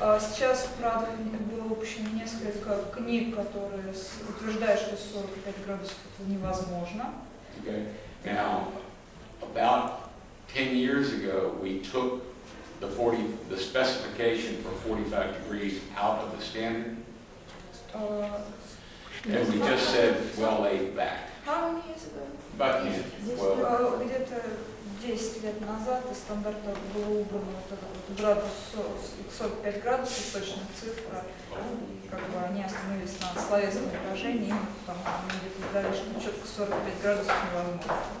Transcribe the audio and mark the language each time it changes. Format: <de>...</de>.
<ru>Сейчас, правда, было выпущено несколько книг, которые утверждают, что 45 градусов это невозможно.</ru> <en>Okay. Now, about 10 years ago, we took the specification for 45 degrees out of the standard, and we just said, well laid back. How many years ago? About 10, 12.</en> <ru>Где-то 10 лет назад из стандарта было убрано вот этот вот градус, 45 градусов, точная цифра, и как бы они остановились на словесном выражении, потому что они где-то дали, что четко 45 градусов невозможно.</ru>